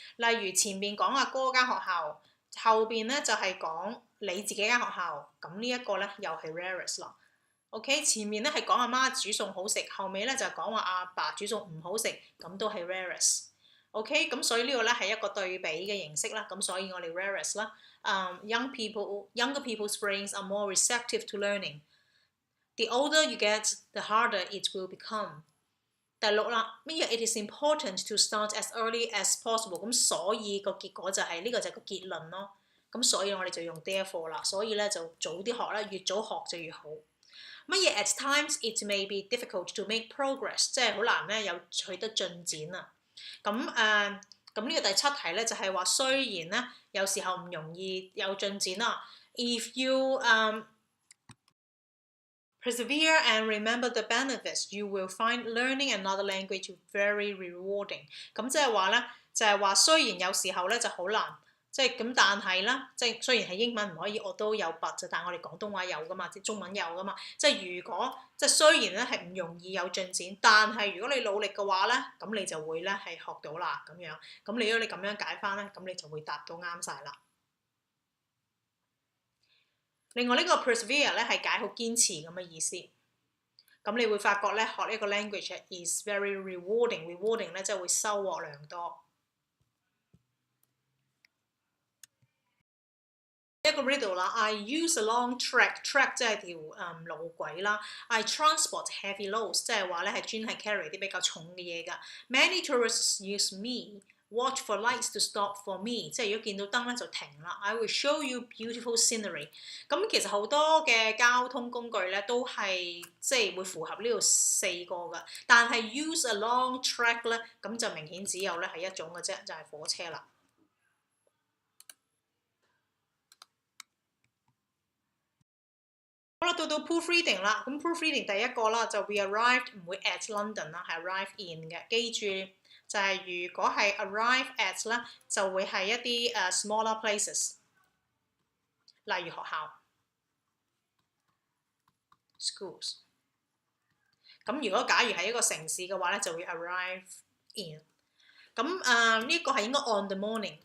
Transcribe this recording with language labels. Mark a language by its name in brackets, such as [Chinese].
[Cantonese] 例如前邊講阿哥間學校，後邊咧就係講你自己間學校，咁呢一個咧又係 whereas 啦。 OK， 前面咧係講阿媽煮餸好食，後尾咧就講話阿爸煮餸唔好食，咁都係 whereas。 OK， 咁所以呢個咧係一個對比嘅形式啦，咁所以我哋 whereas 啦。 [English] Younger people's brains are more receptive to learning. The older you get, the harder it will become. [Cantonese] 第6啦，乜嘢 [English] ？It is important to start as early as possible。 [Cantonese] 咁所以個結果就係呢個就係個結論咯。咁所以我哋就用 therefore 啦。所以咧就早啲學啦，越早學就越好。乜嘢 [English] ？At times it may be difficult to make progress， [Cantonese] 即係好難咧有取得進展啊。咁呢個第7題咧就係話，雖然咧有時候唔容易有進展啦。 [English] If you persevere and remember the benefits, you will find learning another language very rewarding。 [Cantonese] 咁即係話咧，就係話雖然有時候咧就好難。咁，但係啦，雖然係英文唔可以，我都有 but， 但係我哋廣東話有噶嘛，中文有噶嘛。如果雖然咧係唔容易有進展，但係如果你努力嘅話咧，咁你就會咧係學到啦咁樣。咁如果你咁樣解翻咧，咁你就會答到啱晒啦。另外呢個 persevere 咧係解好堅持咁嘅意思。咁你會發覺咧學呢個 [English] language is very rewarding。 [Cantonese] rewarding 咧即係會收穫良多。一個 riddle 啦 ， [English] I use a long track [Cantonese] 即係條路軌啦。 [English] I transport heavy loads [Cantonese] 即係話咧係專係 carry 啲比較重嘅嘢㗎。 [English] Many tourists use me, watch for lights to stop for me， [Cantonese] 即係如果見到燈咧就停啦。 [English] I will show you beautiful scenery。 [Cantonese] 咁其實好多嘅交通工具咧都係會符合呢度4個㗎，但係 [English] use a long track [Cantonese] 咧咁就明顯只有咧係一種嘅啫，就係火車啦。好啦，到 proofreading 啦。咁 proofreading 第一個啦，就 [English] we arrived [Cantonese] 唔會 [English] at London [Cantonese] 啦，係 [English] arrive in [Cantonese] 嘅。記住就係如果係 [English] arrive at [Cantonese] 咧，就會係一啲 [English] smaller places， [Cantonese] 例如學校 schools。咁如果假如係一個城市嘅話咧，就會 [English] arrive in。 [Cantonese] 咁呢個係應該 [English] on the morning。